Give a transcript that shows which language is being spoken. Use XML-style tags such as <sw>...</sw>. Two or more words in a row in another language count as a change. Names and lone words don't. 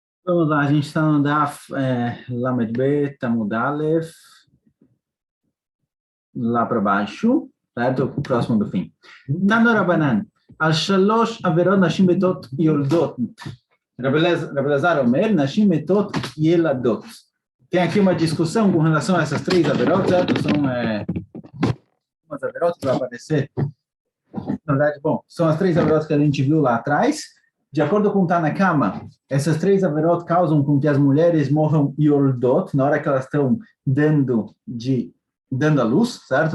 <pt>Vamos lá, a gente está no</pt> <he>דף למד בית עמוד אלף,</he> <pt>lá para baixo, certo? Próximo do fim.</pt> <he>תנו רבנן על שלש עבירות נשים מתות יולדות. רבי אלעזר אומר נשים מתות ילדות.</he> <pt>Tem aqui uma discussão com relação a essas três averot, certo? São umas averot que vai aparecer. Na verdade, bom, são as três averot que a gente viu lá atrás. De acordo com Tanakama, essas três averot causam com que as mulheres morram yoldot, na hora que elas estão dando a luz, certo?</pt>